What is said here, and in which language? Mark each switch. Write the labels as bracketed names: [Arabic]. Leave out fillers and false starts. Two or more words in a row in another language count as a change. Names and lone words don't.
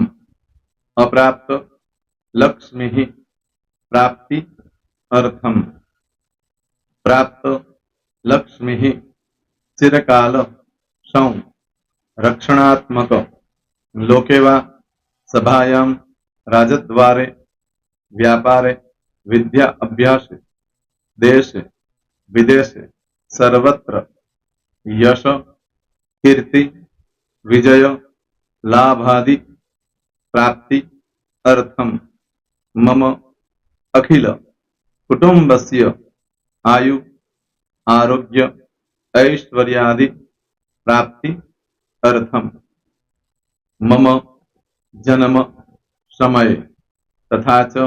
[Sanskrit] अप्राप्त, लक्ष्मी, प्राप्ति, अर्थम, प्राप्त, लक्ष्मी, चिरकाल, सौ, रक्षणात्मक, लोकेवा, सभायाम, राजद्वारे, व्यापारे, विद्या अभ्यासे, देशे विदेशे, सर्वत्र यश, कीर्ति, विजय, लाभादि, प्राप्ति अर्थम मम अखिल कुटुंबस्य आयु आरोग्य ऐश्वर्यादि प्राप्ति अर्थम मम जन्म समय तथा च